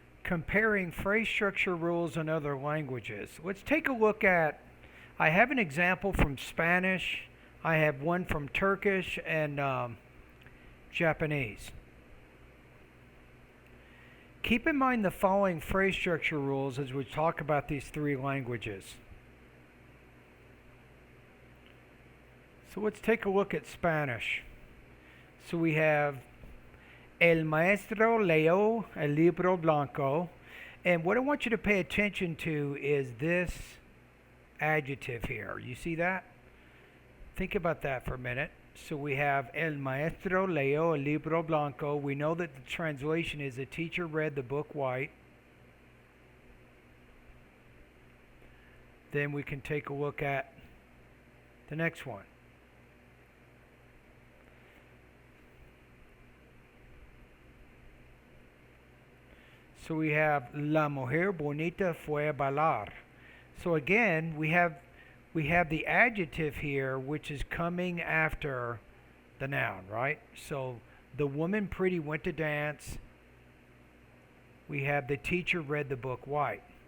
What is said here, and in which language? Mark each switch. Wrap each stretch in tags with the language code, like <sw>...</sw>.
<en>comparing phrase structure rules in other languages. Let's take a look at, I have an example from Spanish, I have one from Turkish and Japanese. Keep in mind the following phrase structure rules as we talk about these three languages. So let's take a look at Spanish. So we have</en> <es>El maestro leyó el libro blanco.</es> <en>And what I want you to pay attention to is this adjective here. You see that? Think about that for a minute. So we have</en> <es>El maestro leyó el libro blanco.</es> <en>We know that the translation is the teacher read the book white. Then we can take a look at the next one. So we have</en> <es>La mujer bonita fue a bailar.</es> <en>So again, we have the adjective here, which is coming after the noun, right? So the woman pretty went to dance. We have the teacher read the book white.</en>